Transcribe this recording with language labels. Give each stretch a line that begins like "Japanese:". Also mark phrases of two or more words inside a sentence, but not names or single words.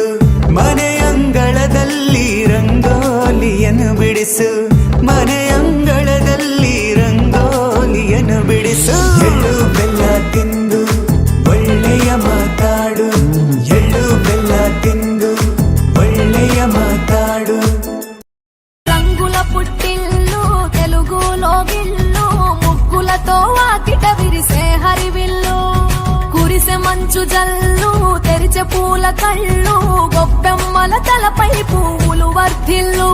Kannada: ಮನೆಯಂಗಳದಲ್ಲಿ ರಂಗೋಲಿಯನ್ನು ಬಿಡಿಸು, ಮನೆಯಂಗಳದಲ್ಲಿ ರಂಗೋಲಿಯನ್ನು ಬಿಡಿಸು. ಎಳ್ಳು ಬೆಲ್ಲ ತಿಂದು ಒಳ್ಳೆಯ ಮಾತಾಡು, ಎಳ್ಳು ಬೆಲ್ಲ ತಿಂದು ಒಳ್ಳೆಯ ಮಾತಾಡು.
Telugu: రంగుల పుట్టిల్లు తెలుగులో గిల్లు, ముగ్గులతో వాకిట విరిసే హరివిల్లు. కురిసె మంచు జల్లు తెరిచే పూల కళ్ళు, గొప్పెమ్మల తలపై పువ్వులు వర్ధిల్లు.